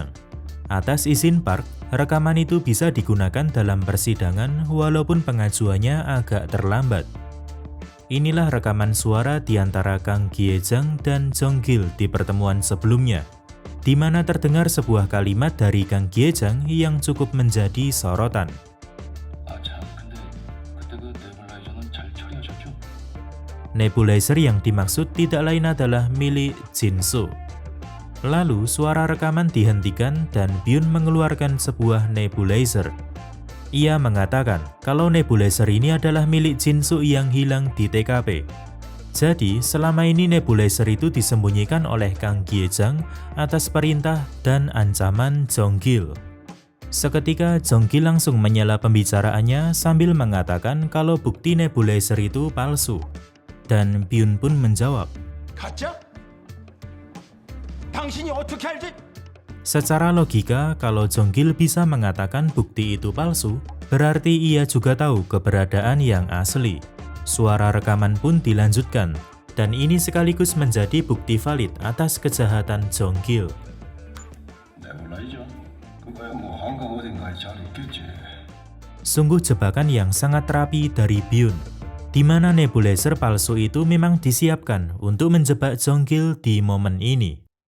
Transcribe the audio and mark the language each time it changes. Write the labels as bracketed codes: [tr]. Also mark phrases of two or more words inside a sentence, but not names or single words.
[id] Atas izin Park, rekaman itu bisa digunakan dalam persidangan walaupun pengajuannya agak terlambat. Inilah rekaman suara di antara Kang Gie-jang dan Jong-gil di pertemuan sebelumnya, di mana terdengar sebuah kalimat dari Kang Gie-jang yang cukup menjadi sorotan. [ko] 아, 참, 근데 그때 그 네블라이저는 잘 처리하셨죠? [id] Nebulizer yang dimaksud tidak lain adalah milik Jin-suk. Lalu suara rekaman dihentikan dan Byun mengeluarkan sebuah nebulizer. Ia mengatakan kalau nebulizer ini adalah milik Jin-suk yang hilang di TKP. Jadi selama ini nebulizer itu disembunyikan oleh Kang Gie-jang atas perintah dan ancaman Jong-gil. Seketika Jong-gil langsung menyela pembicaraannya sambil mengatakan kalau bukti nebulizer itu palsu. Dan Byun pun menjawab, [ko] 가짜? 당신이 어떻게 알지? [id] secara logika kalau Jong-gil bisa mengatakan bukti itu palsu, berarti ia juga tahu keberadaan yang asli. Suara rekaman pun dilanjutkan, dan ini sekaligus menjadi bukti valid atas kejahatan Jong-gil. [ko] 네블라이저? 그거야 뭐 한강 어딘가에 잘 있겠지. [id] Sungguh jebakan yang sangat rapi dari Byun, di mana nebulizer palsu itu memang disiapkan untuk menjebak Jong-gil di momen ini.